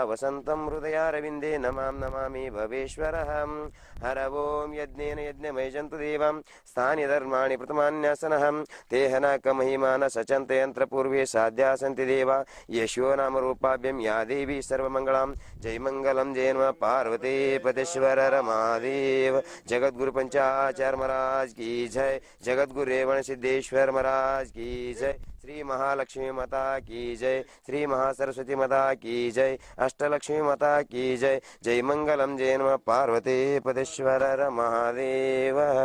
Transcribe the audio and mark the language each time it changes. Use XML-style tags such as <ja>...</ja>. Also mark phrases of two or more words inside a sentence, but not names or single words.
<sa>ವಸಂತಂ ಹೃದಯಾರವಿಂದೇ ನಮಾಂ ನಮಾಮಿ ಭವೇಶ್ವರಃ ಹರ ಓಂ ಯಜ್ಞೇನ ಯಜ್ಞಮಯಜಂತು ದೇವಾಂ ಸ್ಥಾನಿ ಧರ್ಮಾಣಿ ಪ್ರಥಮಾನ್ಯಾಸನಃ ತೇಹನಕ ಮಹಿಮಾನ ಸಚಂತ ಯಂತ್ರ ಪೂರ್ವೇ ಸಾಧ್ಯ ಸಂತಿ ದೇವ ಯಶೋ ನಾಮ ರೂಪಾಭ್ಯಂ ಯಾ ದೇವಿ ಸರ್ವಮಂಗಳಾಂ ಜಯ ಮಂಗಲಂ ಜಯ ನಮಃ ಪಾರ್ವತಿ ಪತೇಶ್ವರ ಮಹಾದೇವ ಜಗದ್ಗುರು</sa> <hi>पंचाचार्य महाराज की जय जगद्गुरु रेवण सिद्धेश्वर महाराज की जय श्री महालक्ष्मी माता की जय श्री महासरस्वती माता की जय अष्टलक्ष्मी माता की जय जय मंगलम जय नमः पार्वती पतेश्वर महादेव</hi>